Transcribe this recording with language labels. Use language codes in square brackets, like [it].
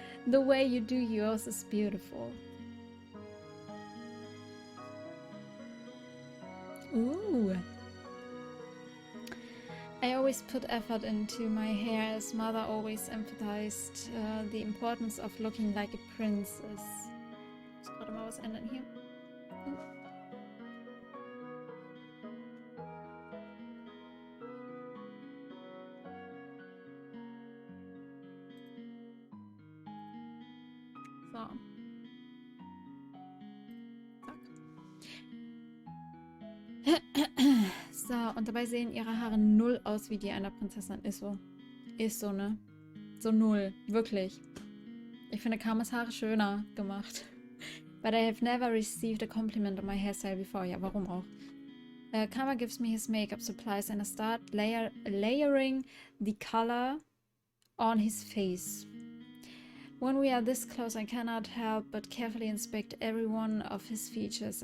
[en] The way you do yours is beautiful. Ooh. I always put effort into my hair, as mother always emphasized the importance of looking like a princess. [de] Ich muss gerade mal was ändern hier. So. So, und dabei sehen ihre Haare null aus wie die einer Prinzessin. Ist so. Ist so, ne? So null. Wirklich. Ich finde Karmas Haare schöner gemacht. [en] But I have never received a compliment on my hairstyle before. [de] Ja, warum auch? [en] Karma gives me his makeup supplies and I start layering the color on his face. When we are this close, I cannot help but carefully inspect every one of his features.